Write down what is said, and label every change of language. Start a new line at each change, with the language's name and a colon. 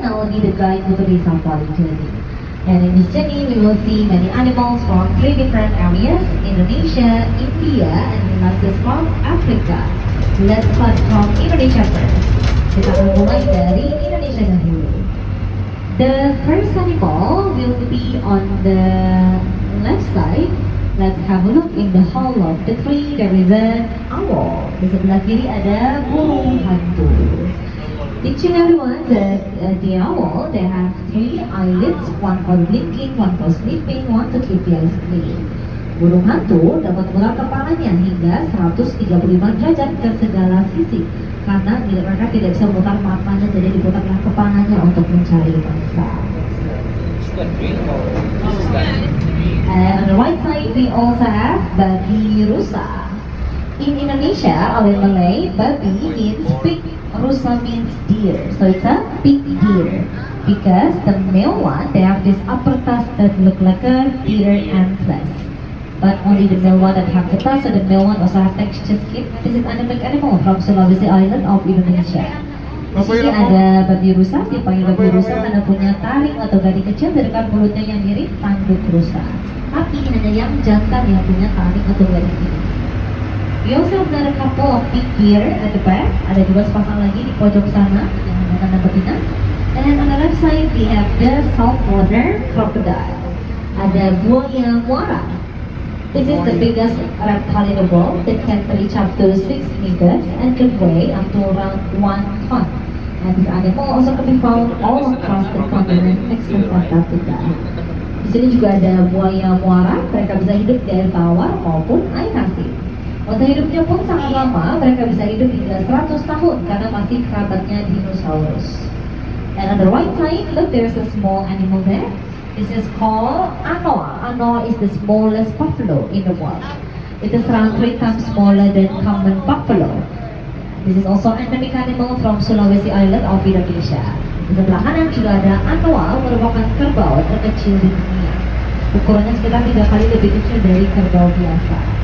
English: Now I'll be the guide for today's safari journey. And in this journey, we will see many animals from three different areas: Indonesia, India, and lastly from Africa. Let's start from Indonesia first.
Indonesian: Kita akan mulai dari Indonesia dahulu.
English: The first animal will be on the left side. Let's have a look in the hall of the tree. There is an owl.
Indonesian: Di sebelah kiri ada burung hantu.
English: Did you know everyone that the owl, they have three eyelids, one for blinking, one for sleeping, one to keep the eyes clean.
Indonesian: Burung hantu dapat memutar kepalanya hingga 135 derajat ke segala sisi karena mereka tidak bisa memutar matanya, jadi diputarlah kepalanya untuk mencari mangsa.
English: And on the right side we also have babi rusa. In Indonesia or in Malay, babi means pig, rusa means deer. So it's a pig deer because the male one, they have this upper tusk that look like a deer antlers. But only the male one that have the tusk, so the male one also have texture skin. This is endemic animal from Sulawesi Island of Indonesia.
Indonesian: Di sini ada babi rusa, dipanggil babi rusa karena punya taring atau gading kecil di dekat mulutnya yang mirip tanduk rusa. Tapi hanya yang jantan yang punya taring atau gading ini.
English: We also have another couple of big deer at the back.
Indonesian: Ada juga sepasang lagi di pojok sana yang jantan dan betina.
English: And on the left side we have the saltwater crocodile.
Indonesian: Ada buaya muara.
English: This is the biggest reptile in the world that can reach up to 6 meters and can weigh up to around 1 ton. And this animal also can be found all across the continent except Antarctica.
Indonesian: Di sini juga ada buaya muara. Mereka bisa hidup di air tawar maupun air asin. Masa hidupnya pun sangat lama. Mereka bisa hidup hingga 100 tahun karena masih kerabatnya dinosaurus.
English: And on the right side, look, there's a small animal there. This is called anoa. Anoa is the smallest buffalo in the world. It is around 3 times smaller than common buffalo. This is also endemic animal from Sulawesi Island of Indonesia.
Indonesian: Di sebelah kanan juga ada anoa, merupakan kerbau terkecil di dunia. Ukurannya sekitar 3 kali lebih kecil dari kerbau biasa.